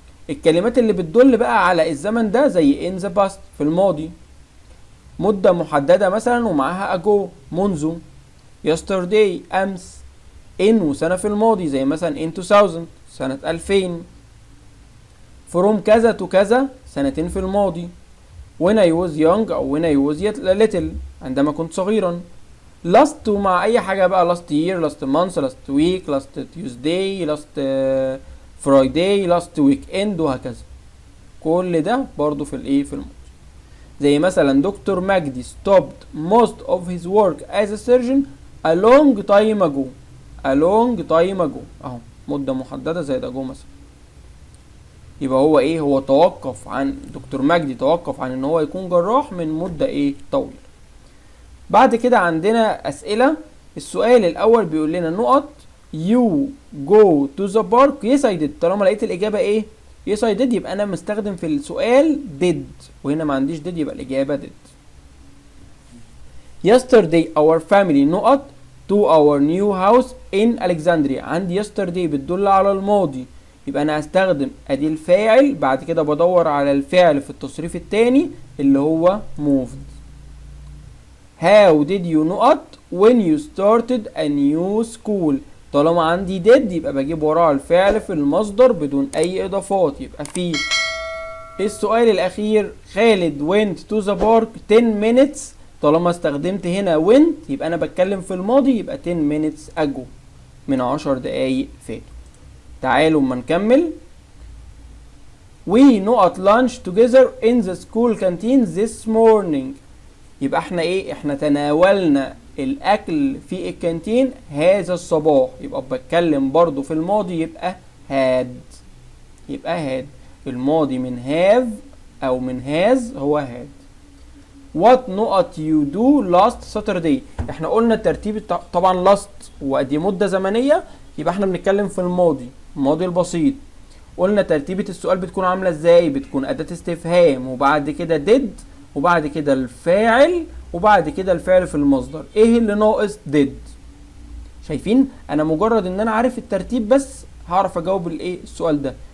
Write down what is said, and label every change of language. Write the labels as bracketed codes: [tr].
[ar] الكلمات اللي بتدل بقى على الزمن ده زي [en] in the past [ar] في الماضي، مدة محددة مثلا ومعاها ago منذ، yesterday امس، in وسنة في الماضي زي مثلا in 2000 سنة 2000، from كذا to كذا سنتين في الماضي، [en] when I was young [ar] أو [en] when I was yet little [ar] عندما كنت صغيرا. [en] last [ar] ومع أي حاجة بقى: [en] last year last month last week last Tuesday last Friday last weekend وهكذا. [ar] كل ده برضو في الايه؟ في الماضي. زي مثلا [en] Doctor Magdi stopped most of his work as a surgeon a long time ago. a long time ago [ar] اهو مدة محددة زي ده جو مثلا. يبقى هو ايه؟ هو توقف عن دكتور مجدي توقف عن ان هو يكون جراح من مدة ايه؟ طويلة. بعد كده عندنا اسئلة. السؤال الاول بيقول لنا نقط: [en] you go to the park yes I did. [ar] طالما لقيت الاجابة ايه؟ [en] yes I did [ar] يبقى انا مستخدم في السؤال did، وهنا ما عنديش did يبقى الاجابة did. [en] yesterday our family نقط to our new house in Alexandria. [ar] عندي yesterday بتدل على الماضي يبقى انا هستخدم ادي الفاعل، بعد كده بدور على الفعل في التصريف التاني اللي هو moved. [en] how did you نقط when you started a new school. [ar] طالما عندي did يبقى بجيب وراها الفعل في المصدر بدون اي اضافات. يبقى في السؤال الاخير [en] Khalid went to the park 10 minutes. [ar] طالما استخدمت هنا went يبقى انا بتكلم في الماضي، يبقى [en] 10 minutes ago [ar] من 10 دقايق فاتوا. تعالوا اما نكمل. [en] we نقط lunch together in the school canteen this morning. [ar] يبقى احنا ايه؟ احنا تناولنا الاكل في الكانتين هذا الصباح. يبقى بتكلم برضو في الماضي يبقى had. يبقى had الماضي من have او من has هو had. [en] what نقط you do last Saturday. [ar] احنا قلنا الترتيب طبعا last ودي مدة زمنية، يبقى احنا بنتكلم في الماضي، الماضي البسيط. قلنا ترتيبة السؤال بتكون عاملة ازاي؟ بتكون أداة استفهام وبعد كده did وبعد كده الفاعل وبعد كده الفعل في المصدر. ايه اللي ناقص؟ did. شايفين؟ انا مجرد ان انا عارف الترتيب بس هعرف اجاوب الايه؟ السؤال ده.